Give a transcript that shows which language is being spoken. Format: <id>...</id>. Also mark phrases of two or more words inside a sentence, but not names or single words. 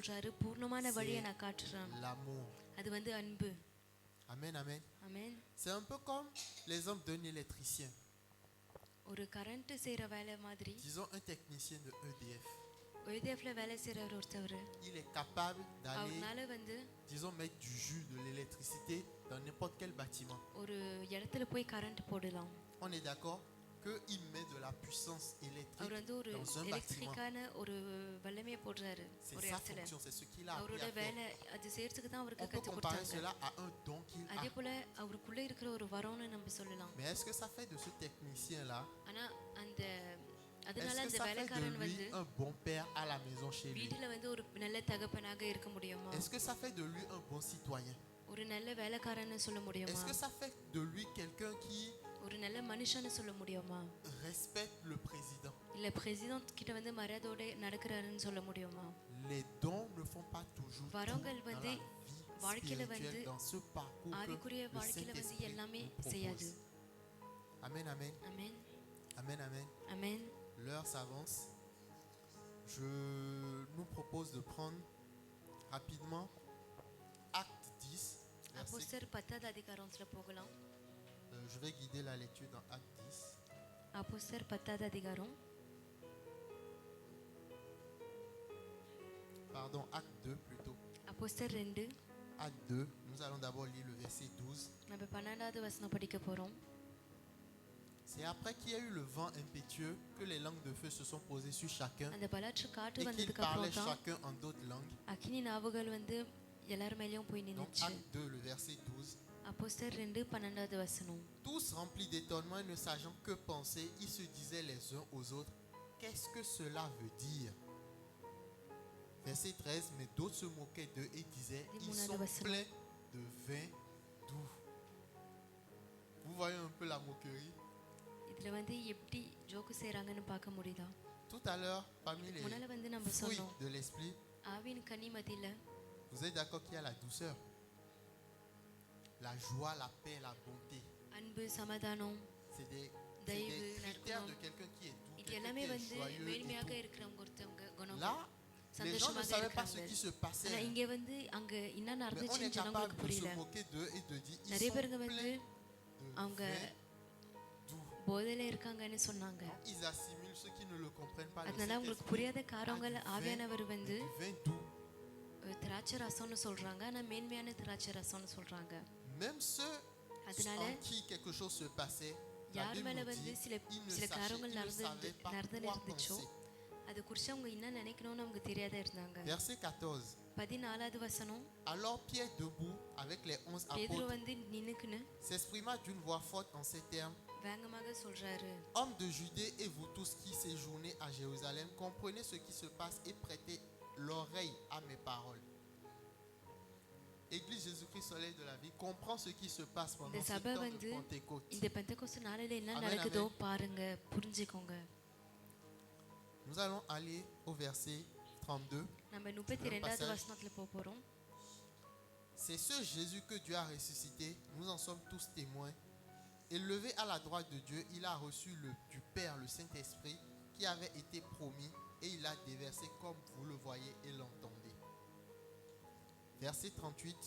<ta>சொல்றாரு, பூர்ணமான வழியை நான் காட்டுறேன்,</ta> <fr>l'amour.</fr> <ta>அது வந்து அன்பு.</ta> <fr>Amen, amen.</fr> <ta>ஆமென்.</ta> <fr>C'est un peu comme l'exemple d'un électricien.</fr> <ta>ஒரு கரண்ட் செய்யற வேலை மாதிரி</ta> <fr>Disons un technicien de EDF.</fr> <ta>EDFல வேலை செய்யற ஒருத்தவர்</ta> <fr>Il est capable d'aller,</fr> <ta>அவர்னால வந்து</ta> <fr>disons, mettre du jus, de l'électricité dans n'importe quel bâtiment.</fr> <ta>ஒரு இடத்துல போய் கரண்ட் போடலாம்.</ta> <fr>On est d'accord qu'il met de la puissance électrique</fr> <ta>அவர் வந்து ஒரு</ta> <fr>dans un bâtiment.</fr> <ta>எலக்ட்ரிக்கான ஒரு வல்லமையை போடுறாரு</ta> <fr>C'est</fr> <ta>ஒரு</ta> <fr>sa</fr> <ta>இடத்துல.</ta> <fr>fonction, c'est ce qu'il a appris</fr> <ta>அவரோட</ta> <fr>à faire.</fr> <ta>வேலை அது செய்யறதுக்கு தான் அவருக்கு</ta> <fr>On peut</fr> <ta>கத்து</ta> <fr>comparer</fr> <ta>கொடுத்தாங்க.</ta> <fr>cela à un don qu'il a.</fr> <ta>அதே போல அவருக்குள்ள இருக்கிற ஒரு வரம்னு நம்ம சொல்லலாம்.</ta> <fr>Mais est-ce que ça fait de ce technicien-là,</fr> <ta>ஆனா அந்த அதனால</ta> <fr>est-ce que</fr> <ta>அந்த</ta> <fr>ça fait</fr> <ta>வேலைக்காரன்</ta> <fr>de lui</fr> <ta>வந்து</ta> <fr>un bon père à la maison chez lui?</fr> <ta>வீட்டுல வந்து ஒரு நல்ல தகப்பனாக இருக்க முடியுமா,</ta> <fr>Est-ce que ça fait de lui un bon citoyen?</fr> <ta>ஒரு நல்ல வேலைக்காரன்னு சொல்ல முடியுமா,</ta> <fr>Est-ce que ça fait de lui quelqu'un qui</fr> <ta>ஒரு நல்ல மனுஷன்னு சொல்ல முடியுமா,</ta> <fr>respecte le président?</fr> <ta>இல்ல பிரசிடென்ட் கிட்ட வந்து மரியாதையோட நடக்கிறாருன்னு சொல்ல முடியுமா.</ta> <fr>Les dons ne font pas toujours tout</fr> <ta>வரங்கள்</ta> <fr>dans</fr> <ta>வந்து</ta> <fr>la</fr> <ta>வாழ்க்கையில</ta> <fr>vie</fr> <ta>வந்து</ta> <fr>spirituelle, dans ce parcours que</fr> <ta>ஆவிக்குரிய</ta> <fr>le</fr> <ta>வாழ்க்கையில வந்து</ta> <fr>Saint-Esprit</fr> <ta>எல்லாமே</ta> <fr>nous</fr> <ta>செய்யாது.</ta> <fr>propose. Amen, amen,</fr> <ta>அமேன்</ta> <fr>amen, amen.</fr> <ta>அமேன்.</ta> <fr>L'heure s'avance. Je nous propose de prendre rapidement Acte 10, verset.</fr> <ta>அப்போஸ்தலர் 10வது அதிகாரத்துல போகலாம்.</ta> <fr>Je vais guider la lecture dans Acte 10.</fr> <ta>அப்போஸ்தலர் 10வது அதிகாரம்,</ta> <fr>Pardon, Acte 2 plutôt.</fr> <ta>அப்போஸ்தலர் 2</ta> <fr>Acte 2, nous allons d'abord lire le verset 12.</fr> <ta>நம்ம 12வது வசனம் படிக்க போறோம்.</ta> <fr>C'est après qu'il y a eu le vent impétueux que les langues de feu se sont posées sur chacun</fr> <ta>அந்த பலற்ற காற்று</ta> <fr>et qu'ils</fr> <ta>வந்ததுக்கு</ta> <fr>parlaient</fr> <ta>அப்புறம் தான்</ta> <fr>chacun en d'autres langues.</fr> <ta>அக்கினி நாவுகள் வந்து எல்லார் மேலயும் போய்</ta> <fr>Donc</fr> <ta>நின்னுச்சு.</ta> <fr>Acte 2, le verset 12.</fr> <ta>அப்போஸ்தலர் 2 12வது வசனம்.</ta> <fr>Tous remplis d'étonnement et ne sachant que penser, ils se disaient les uns aux autres, qu'est-ce que cela veut dire? Verset 13, mais d'autres se moquaient d'eux et disaient, ils sont pleins de vin doux. Vous voyez un peu la moquerie?</fr> <ta>இதுல வந்து எப்படி ஜோக்கு செய்றாங்கன்னு பார்க்க முடியுதா?</ta> <fr>Tout à l'heure, parmi les</fr> <ta>முன்னால வந்து நம்ம</ta> <fr>fruits</fr> <ta>சொன்னோம்,</ta> <fr>de l'esprit,</fr> <ta>ஆவியின் கனி மத்தியில</ta> <fr>vous êtes d'accord qu'il y a la douceur, la joie, la paix, la bonté.</fr> <ta>அன்பு, சமாதானம்,</ta> <fr>C'est des</fr> <ta>தயவு,</ta> <fr>critères de</fr> <ta>நற்குணம்,</ta> <fr>quelqu'un qui est doux,</fr> <ta>இது</ta> <fr>quelqu'un</fr> <ta>எல்லாமே</ta> <fr>qui est</fr> <ta>வந்து</ta> <fr>joyeux et</fr> <ta>மேன்மையாக</ta> <fr>tout.</fr> <ta>இருக்கிறவங்க ஒருத்தவங்க குணம்.</ta> <fr>Là, les gens ne</fr> <ta>சந்தோஷமாக</ta> <fr>savaient pas ce</fr> <ta>இருக்காங்க.</ta> <fr>qui se passait.</fr> <ta>ஆனா இங்க வந்து அங்க என்ன</ta> <fr>Mais on est</fr> <ta>நடந்துச்சுன்னு</ta> <fr>capable</fr> <ta>ஜனங்களுக்கு</ta> <fr>de</fr> <ta>புரியல.</ta> <fr>se moquer d'eux et de dire, ils</fr> <ta>நிறைய</ta> <fr>sont</fr> <ta>பேருங்க வந்து</ta> <fr>pleins de</fr> <ta>அவங்க</ta> <fr>vin doux.</fr> <ta>போதையில இருக்காங்கன்னு சொன்னாங்க.</ta> <fr>Ils assimilent ceux qui ne le comprennent pas. Le</fr> <ta>அதனால உங்களுக்கு</ta> <fr>Saint-Esprit</fr> <ta>புரியாத காரங்கள்</ta> <fr>a du</fr> <ta>ஆவியானவர்</ta> <fr>vin,</fr> <ta>வந்து</ta> <fr>du vin doux.</fr> <ta>திராட்சை ரசம்னு சொல்றாங்க, ஆனா மேன்மையான திராட்சை ரசம்னு சொல்றாங்க.</ta> <fr>Même ceux</fr> <ta>அதனால</ta> <fr>en qui quelque chose se passait, la</fr> <ta>யார்</ta> <fr>Bible</fr> <ta>மேல</ta> <fr>nous</fr> <ta>வந்து</ta> <fr>dit,</fr> <ta>சில</ta> <fr>il ne</fr> <ta>சில</ta> <fr>sachait,</fr> <ta>காரியங்கள்</ta> <fr>il ne savait pas</fr> <ta>நடந்து</ta> <fr>quoi</fr> <ta>இருந்துச்சோ</ta> <fr>penser.</fr> <ta>அதை குறித்து அவங்க என்ன நினைக்கணும்னு அவங்க தெரியாத இருந்தாங்க.</ta> <fr>Verset 14.</fr> <ta>14வது வசனம்.</ta> <fr>Alors Pierre debout avec les 11</fr> <ta>பேதுரு</ta> <fr>apôtres</fr> <ta>வந்து நின்னுக்குன்னு</ta> <fr>s'exprima d'une voix forte en ces termes.</fr> <ta>வேகமாக சொல்றாரு,</ta> <fr>Hommes de Judée et vous tous qui séjournez à Jérusalem, comprenez ce qui se passe et prêtez l'oreille à mes paroles. Église Jésus-Christ Soleil de la vie, comprend ce qui se passe pendant</fr> <ta>இந்த</ta> <fr>ce</fr> <ta>சபை</ta> <fr>temps</fr> <ta>வந்து</ta> <fr>de Pentecôte.</fr> <ta>இந்த பெந்தெகோஸ்து நாளில என்ன</ta> <fr>Amen,</fr> <ta>நடக்குதோ</ta> <fr>amen.</fr> <ta>பாருங்க, புரிஞ்சுக்கோங்க.</ta> <fr>Nous allons aller au verset 32.</fr> <ta>நம்ம 32வது வசனத்துல போறோம்.</ta> <fr>C'est ce Jésus que Dieu a ressuscité, nous en sommes tous témoins. Élevé à la droite de Dieu, il a reçu du Père le Saint-Esprit qui avait été promis et il a déversé comme vous le voyez et l'entendez. Verset 38.</fr>